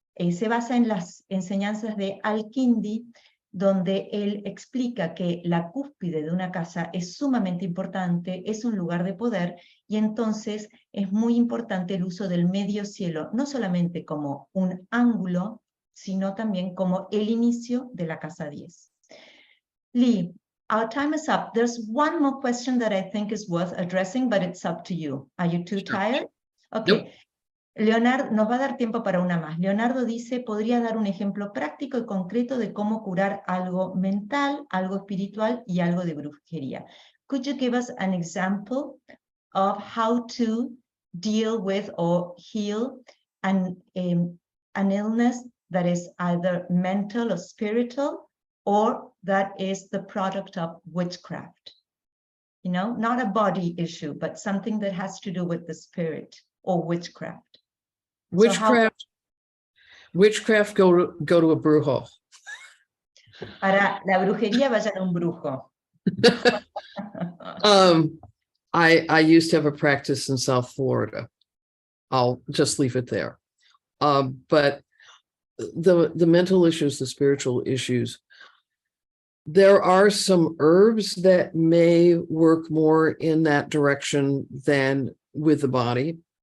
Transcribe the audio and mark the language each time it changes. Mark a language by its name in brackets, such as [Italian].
[Spanish] se basa en las enseñanzas de Al-Kindi, donde él explica que la cúspide de una casa es sumamente importante, es un lugar de poder, y entonces es muy importante el uso del medio cielo, no solamente como un ángulo, sino también como el inicio de la casa 10. [English] Lee, our time is up. There's one more question that I think is worth addressing, but it's up to you. Are you too tired? Okay. Nope. [Spanish] Leonardo, nos va a dar tiempo para una más. Leonardo dice, ¿podría dar un ejemplo práctico y concreto de cómo curar algo mental, algo espiritual y algo de brujería? [English] Could you give us an example of how to deal with or heal an illness that is either mental or spiritual, or that is the product of witchcraft? You know, not a body issue, but something that has to do with the spirit or witchcraft. Witchcraft go to a brujo. [Spanish] Para la brujería vayan a un brujo. [English] I used to have a practice in South Florida. I'll just leave it there. But the mental issues, the spiritual issues, there are some herbs that may work more in that direction than with the body.